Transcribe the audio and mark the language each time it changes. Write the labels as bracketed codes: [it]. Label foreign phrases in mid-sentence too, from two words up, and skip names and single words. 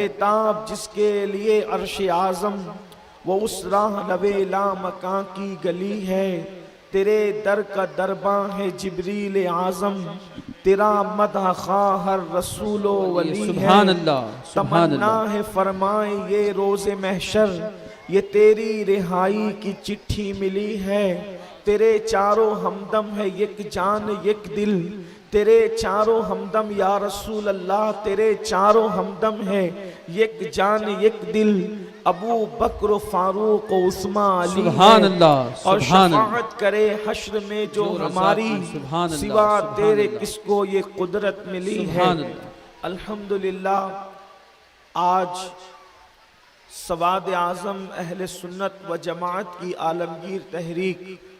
[ur] بیتاب جس کے لیے عرش اعظم وہ اس راہ روے لامکاں کی گلی ہے تیرے در کا درباں ہے جبریل اعظم تیرا مدح خواہ ہر رسول و ولی ہے [ar] سبحان اللہ سبحان [ur] تمنا اللہ ہے فرمائے یہ روز محشر یہ تیری رہائی کی چٹھی ملی ہے تیرے چاروں ہمدم ہے یک جان یک دل تیرے چاروں ہمدم [ar] یا رسول اللہ [ur] تیرے چاروں ہمدم ہے یک جان یک دل ابو بکر و فاروق و عثمان علی سبحان ہے اللہ اور [ar] سبحان اللہ [ur] شفاعت کرے حشر میں جو ہماری [ar] سبحان اللہ [ur] سوا سبحان تیرے اللہ کس کو یہ قدرت ملی ہے [ar] سبحان اللہ [ur] الحمدللہ آج سواد اعظم اہل سنت و جماعت کی عالمگیر تحریک